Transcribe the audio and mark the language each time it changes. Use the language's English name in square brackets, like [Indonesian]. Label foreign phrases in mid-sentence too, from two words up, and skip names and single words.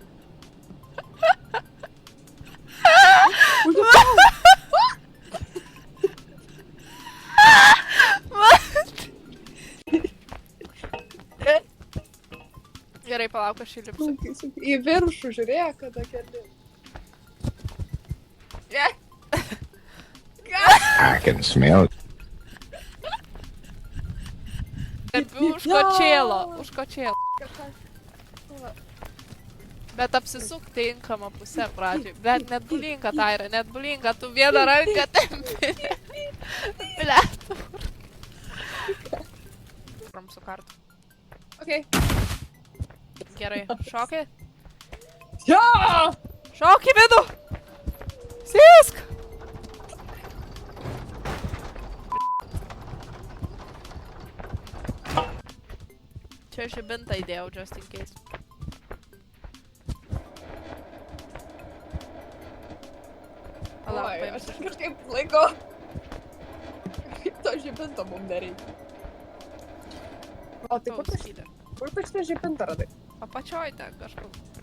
[Lithuanian] Gerai, palauk, aš įlipsiu. Į viršų žiūrėk, kada keli. [English] I can smell it. [Lithuanian] Už kočėlo, už kočėlo. Bet apsisuk tinkamą pusę pradžioj. Bet net bulinka, Taira, net bulinka, tu vieną ranką tempi. Blet. Ramsu kartu. Okei. Gerai, šoki. Jo! Šoki, vidų! Sėsk! Čia žibintą įdėjau, [English] just in case. [Lithuanian] Palauk, Oi, aš paimsiu. kažkaip laiko. Kaip to žibinto mum nereikia. O tai kur tu šitą žibintą radai? Apačioj ten kažkur prie